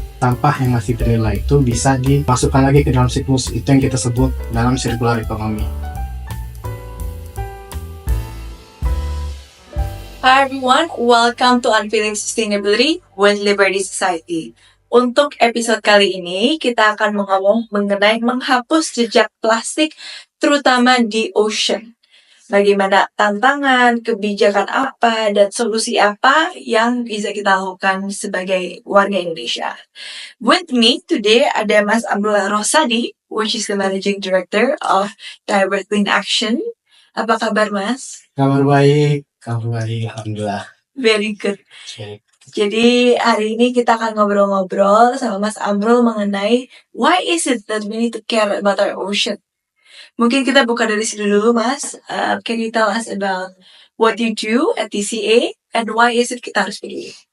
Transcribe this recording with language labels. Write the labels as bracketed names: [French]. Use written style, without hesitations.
[Indonesian] Sampah yang masih ternilai itu bisa dimasukkan lagi ke dalam siklus, itu yang kita sebut dalam circular economy. [English] Hi everyone, welcome to Unfailing Sustainability with Liberty Society. [Indonesian] Untuk episode kali ini, kita akan ngomong mengenai menghapus jejak plastik, terutama di ocean. Bagaimana tantangan, kebijakan apa, dan solusi apa yang bisa kita lakukan sebagai warga Indonesia. [English] With me today ada Mas Abdullah Rosadi, which is the Managing Director of Direct Clean Action. [Indonesian] Apa kabar, Mas? Kabar baik, alhamdulillah. [English] Very good. [Indonesian] Baik. Jadi hari ini kita akan ngobrol-ngobrol sama Mas Amrul mengenai why is it that we need to care about our ocean. Mungkin kita buka dari sini dulu, Mas. [English] Can you tell us about what you do at TCA and why is it kita harus peduli?